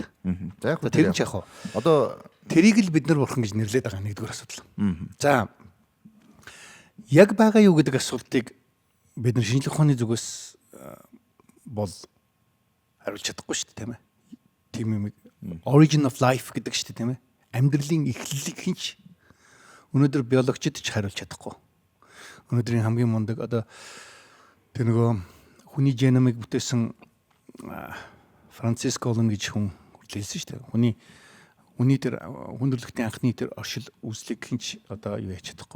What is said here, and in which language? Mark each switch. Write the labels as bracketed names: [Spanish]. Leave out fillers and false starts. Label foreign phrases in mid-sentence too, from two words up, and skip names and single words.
[Mongolian] За яг тэр нь ч яг хоо одоо тэрийг л бид нар бурхан гэж нэрлэдэг байгаа нэгдүгээр асуудал. За яг байгаа юу гэдэг асуултыг бид нар шинжлэх ухааны зүгээс бол хариулж чадахгүй шүү дээ, тийм ээ. Тийм юм [English] origin of life [Mongolian] гэдэг шүү дээ, тийм ээ. Амьдралын эхлэлийг хинч өнөөдөр биологчид ч хариулж чадахгүй. Өнөөдрийн хамгийн мундаг одоо тэр нөгөө хүний геномыг бүтээсэн Франциск Колон гэж хүн хэлсэн шүү дээ. Хүний тэр хүндрэлтийн анхны тэр оршил үүслийг хинч одоо юу яж чадахгүй.